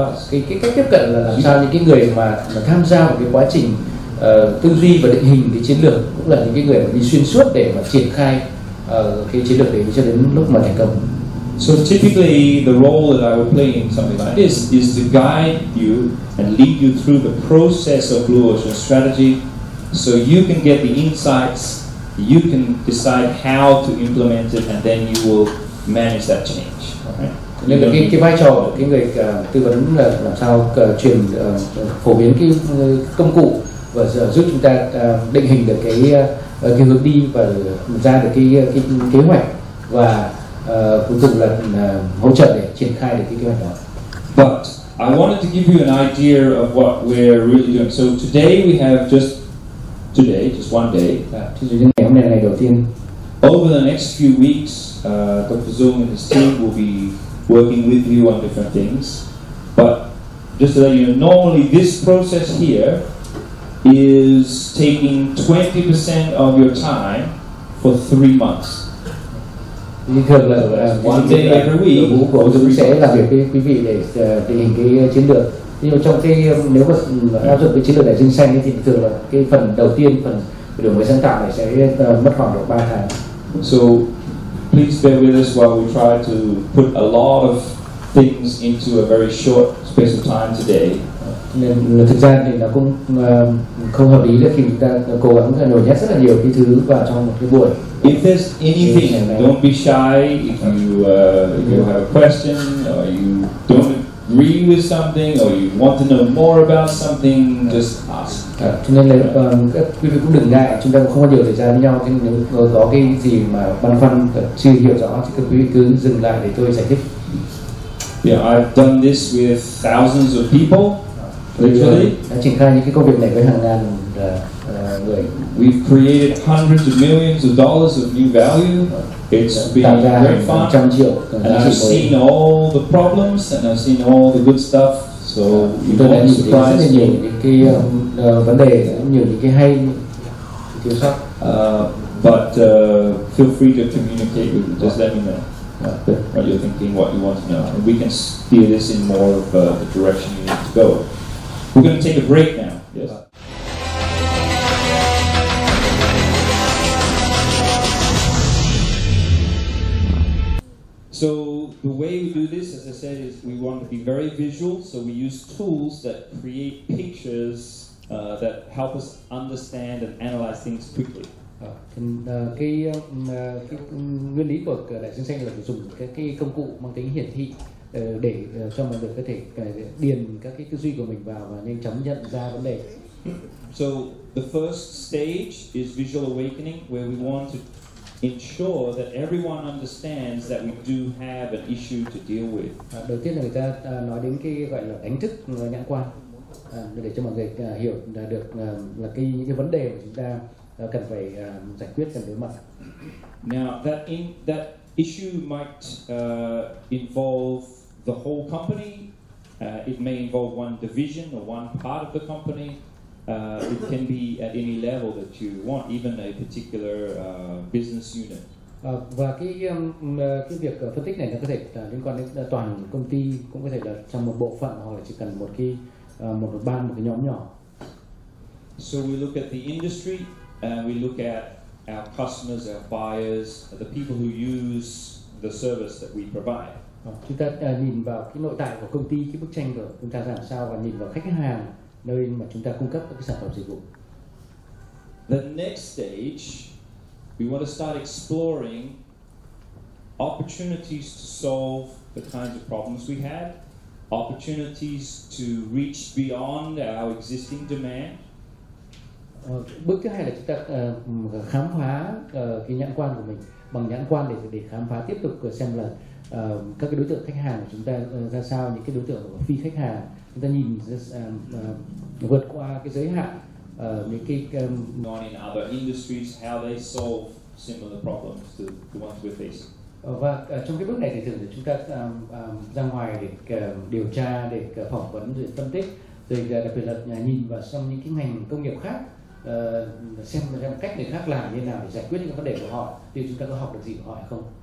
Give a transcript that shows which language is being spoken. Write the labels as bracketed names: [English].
[Vietnamese] Thì cái cách tiếp cận là làm sao những cái người mà tham gia vào cái quá trình tư duy và định hình cái chiến lược cũng là những cái người mà đi xuyên suốt để mà triển khai cái chiến lược đấy cho đến lúc mà thành công. [English] So typically the role that I would play in something like this is to guide you and lead you through the process of Blue Ocean strategy, so you can get the insights, you can decide how to implement it, and then you will manage that change. Right? Nên là cái vai trò của cái người tư vấn là làm sao truyền phổ biến cái công cụ và giúp chúng ta định hình được cái hướng đi và ra được cái kế hoạch và cuối cùng là hỗ trợ để triển khai được cái kế hoạch đó. But I wanted to give you an idea of what we're really doing. So today we have just one day. [Vietnamese] Ngày hôm nay là ngày đầu tiên. [English] Over the next few weeks, Dr. Zung and his team will be working with you on different things. But just to let you know, normally this process here is taking 20% of your time for 3 months. [Vietnamese] Thường là [English] one day every week. [Vietnamese] Đội ngũ của chúng sẽ làm việc với quý vị để định hình cái chiến lược. Nhưng mà trong cái nếu mà áp dụng cái chiến lược đại dương xanh thì thường là cái phần đầu tiên, phần đổi mới sáng tạo này sẽ mất khoảng độ 3 tháng. [English] So please bear with us while we try to put a lot of things into a very short space of time today. [Vietnamese] Nên thực ra thì nó cũng không hợp lý là khi chúng ta cố gắng nhồi nhét rất là nhiều cái thứ vào trong một cái buổi. [English] If there's anything, don't be shy. If you have a question or you don't agree with something or you want to know more about something, just ask. [Vietnamese] Cho nên là các quý vị cũng đừng ngại, chúng ta cũng không có nhiều thời gian với nhau. Thế nên nếu có cái gì mà băn khoăn chưa hiểu rõ thì các quý vị cứ dừng lại để tôi giải thích. [English] Yeah, I've done this with thousands of people. Literally, [Vietnamese] đã triển khai những cái công việc này với hàng ngàn người. [English] We've created hundreds of millions of dollars of new value. It's been very fun, and I've seen all the problems and I've seen all the good stuff. So you won't be surprised. [Vietnamese] Rất nhiều những cái vấn đề, nhiều những cái hay, thiếu sót. [English] But feel free to communicate with me. Just let me know what you're thinking, what you want to know, and we can steer this in more of the direction you need to go. We're going to take a break now. Yes. So the way we do this, as I said, is we want to be very visual. So we use tools that create pictures that help us understand and analyze things quickly. [Vietnamese] Cái nguyên lý của đại dương xanh là phải dùng cái công cụ mang tính hiển thị để cho mọi người có thể điền các cái tư duy của mình vào và nhanh chóng nhận ra vấn đề. [English] So the first stage is visual awakening, where we want to ensure that everyone understands that we do have an issue to deal with. [Vietnamese] Đầu tiên là người ta nói đến cái gọi là đánh thức nhãn quan, để cho mọi người hiểu được là những cái vấn đề mà chúng ta cần phải giải quyết, cần đối mặt. [English] Now that issue might involve the whole company. It may involve one division or one part of the company. It can be at any level that you want, even a particular business unit. [Vietnamese] Và cái việc phân tích này nó có thể liên quan đến toàn công ty, cũng có thể là trong một bộ phận hoặc là chỉ cần một ban, một cái nhóm nhỏ. [English] So we look at the industry and we look at our customers, our buyers, the people who use the service that we provide. [Vietnamese] Chúng ta nhìn vào cái nội tại của công ty, cái bức tranh của chúng ta làm sao, và nhìn vào khách hàng nơi mà chúng ta cung cấp các cái sản phẩm dịch vụ. [English] The next stage, we want to start exploring opportunities to solve the kinds of problems we had, opportunities to reach beyond our existing demand. [Vietnamese] Bước thứ hai là chúng ta khám phá cái nhãn quan của mình bằng nhãn quan để khám phá tiếp tục xem là các cái đối tượng khách hàng của chúng ta ra sao, những cái đối tượng phi khách hàng chúng ta nhìn vượt qua cái giới hạn những cái [English] On in other industries, how they solve similar problems to the ones we're facing. [Vietnamese] Và trong cái bước này thì thường chúng ta ra ngoài để điều tra, để phỏng vấn, rồi phân tích, rồi đặc biệt là nhìn vào trong những cái ngành công nghiệp khác, xem cách người khác làm như thế nào để giải quyết những cái vấn đề của họ, thì chúng ta có học được gì của họ hay không.